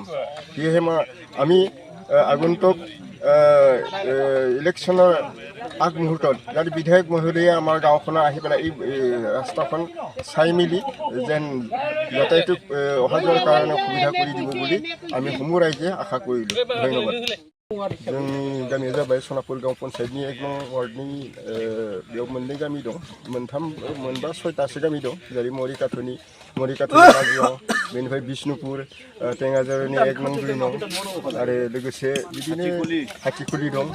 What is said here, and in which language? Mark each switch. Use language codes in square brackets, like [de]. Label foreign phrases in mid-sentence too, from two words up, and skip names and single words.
[as] সেয়েহে আমি আগন্তুক ইলেকশ্যনৰ আগমুহূৰ্তত যাতে বিধায়ক মহোদয়ে আমাৰ গাঁওখনৰ আহি পেলাই এই ৰাস্তাখন চাই মেলি যেন যাতায়াত অহা যোৱাৰ কাৰণে সুবিধা কৰি দিব বুলি আমি সমূহ ৰাইজে আশা কৰিলোঁ। ধন্যবাদ। [brx] जोंनि गामिया जाबाय सनापुर गांव पन्सायतनि 1 नं वार्डनि बेयाव 2 गामि दं, 3, 6टासो गामि दं, जेरै मरिकाथनि बाजियाव, बेनिफ्राय बिष्णुपुर, टेङाजारनि 1 नं 2 नं आरो लोगोसे बिदिनो हाथिखुलि दं।